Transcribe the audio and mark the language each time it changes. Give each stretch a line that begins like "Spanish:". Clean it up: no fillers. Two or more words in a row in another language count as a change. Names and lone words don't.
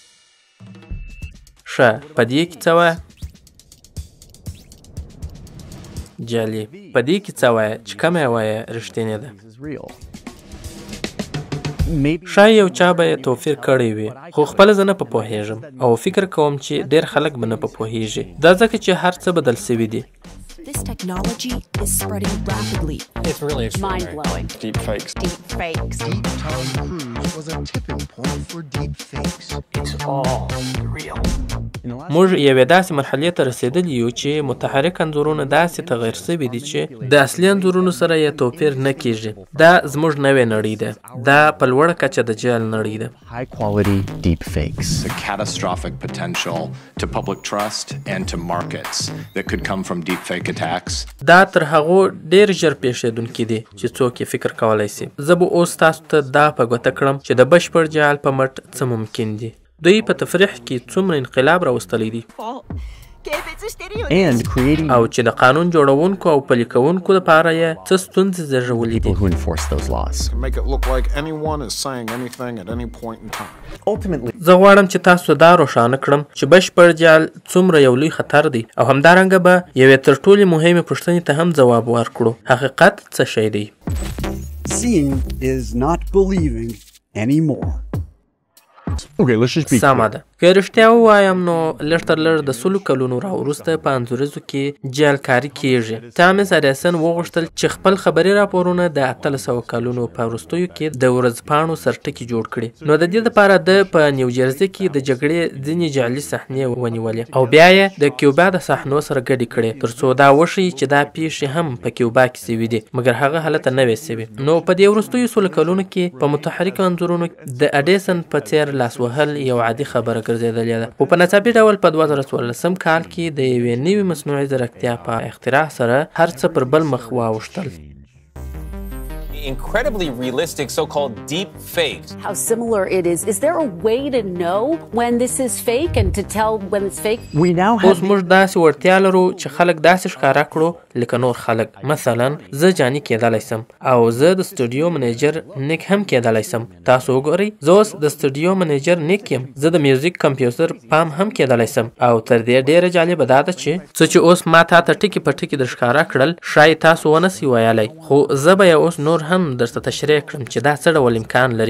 Pashto: ښه، په دې کې څه وایه؟ جعلي. په دې کې څه وایه چې کومه یوه یې رښتینې ده؟ ښایي یو چا به یې توفیر کړی وي، خو خپله زه نه په پوهېږم او فکر کوم چې ډېر خلک به نه په پوهېږي. دا ځکه چې هر څه بدل سوي دي.
English: This technology is spreading rapidly. It's really mind-blowing. Deep fakes. Deep fakes. Tom Cruise was a tipping point for deep fakes. It's all real.
Pashto: موږ یوې داسې مرحلې ته رسېدلي یو چې متحرک انځورونه داسې تغیر سوي دي چې د اصلي انځورونو سره یې توپیر نه کیږي. دا زموږ نوې نړۍ ده. دا په لوړه کچه د جعل نړۍ ده.
English: High quality deep fakes. The catastrophic potential to public trust and to markets that could come from deep fake attacks.
Pashto: دا تر هغو ډېر ژر پیښېدونکي دي چې څوک یې فکر کولی شي. زه به اوس تاسو ته دا په ګوته کړم چې د بشپړ جعل په مټ څه ممکن دي. دوی په تفریح کې څومره انقلاب راوستلی دی
English: And creating
Pashto: او چې د قانون جوړونکو او پلي کوونکو لپاره یې څه ستونزې زېږولي دي.
English: people who enforce those laws. Make it look like anyone is saying anything at any point in time. Ultimately,
Pashto: زه غواړم چې تاسو دا روښانه کړم چې بشپړ جعل څومره یو لوی خطر دی او همدارنګه به یوې تر ټولې مهمې پوښتنې ته هم ځواب ورکړو. حقیقت څه شی دی؟
English: Seeing is not believing anymore. okay, let's just be
Pashto: سمه ده. که رښتیا ووایم نو لږ تر لږ د 100 کلونو راوروسته په انځوریزو کې جعلکاري کیږي. تامس اډیسن وغوښتل چې خپل خبري راپورونه د 1800 کلونو په وروستیو کې د ورځپاڼو سرټکي جوړ کړي. نو د دې لپاره د په نیوجرسي کې د جګړې ځینې جعلي صحنې ونیولې او بیا یې د کیوبا د صحنو سره ګډې کړې ترڅو دا وښیي چې دا پیښې هم په کیوبا کې سوي دي، مګر هغه حالت نه وې سوي. نو په دې وروستیو 100 کلونو کې په متحرکو انځورونو د اډیسن په څیر لاس وهل یو عادي خبره ګرځېدلې ده. خو په ناڅاپي ډول په 2014 کال کې د یوې نوې مصنوعي ځیرکتیا په اختراع سره هر څه پر بل مخ واوښتل.
English: Incredibly realistic so-called deep fakes. How similar it is. Is there a way to know when this is fake and to tell when it's fake? we now
Pashto: اوس
English: have
Pashto: موږ داسې وړتیا لرو چې خلک داسې ښکاره کړو لکه نور خلک. مثلا زه جاني کېدلی سم او زه د سټوډیو منیجر نیک هم کېدلی سم. تاسو وګورئ، زه اوس د سټوډیو منیجر نیک یم. زه د میوزیک کمپیوټر پام هم کېدلی سم. او تر دې ډېره جالبه دا ده چې څه چې اوس ما تا ته ټکي په ټکي در ښکاره کړل ښایي تاسو ونه سئ ویلی، خو زه به یې اوس نور هم درته تشریح کړم چې دا څه ډول امکان لري.